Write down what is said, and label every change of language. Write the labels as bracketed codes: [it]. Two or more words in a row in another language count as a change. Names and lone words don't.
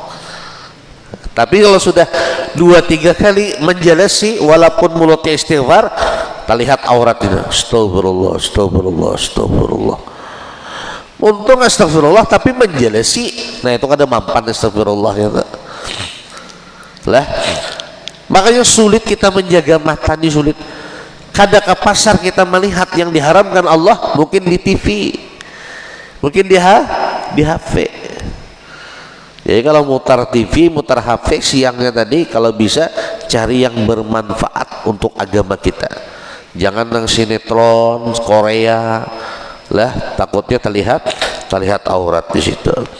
[id] Tapi kalau sudah 2-3 kali menjelasi, walaupun mulutnya istighfar, terlihat auratnya. Astagfirullah, astagfirullah, astagfirullah. Untung astagfirullah tapi menjelasi. Nah, itu kada mampan astagfirullah ya. Lah, makanya sulit kita menjaga mata, ini sulit. Kada ke pasar kita melihat yang diharamkan Allah, mungkin di TV, mungkin di HP. Jadi kalau mutar TV, mutar HP siangnya tadi, kalau bisa cari yang bermanfaat untuk agama kita. Jangan yang sinetron Korea, lah takutnya terlihat aurat di situ.